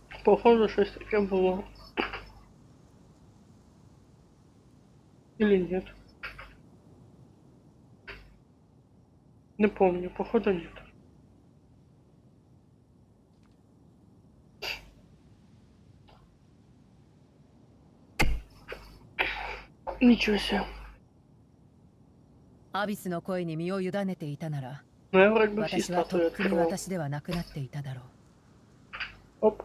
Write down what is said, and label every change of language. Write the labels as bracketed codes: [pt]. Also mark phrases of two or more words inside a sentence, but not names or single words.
[uk] Походу, щось таке було. [ru] Или нет? Не помню, походу нет. Ничего себе. [ja] アビスの声に身を委ねていたなら、 [ru] Ну я вроде бы все [ja] 私はと [ru] статуи [ja] っくに [ru] открывал. [ja] 私ではなくなっていただろう。 [ru] Оп.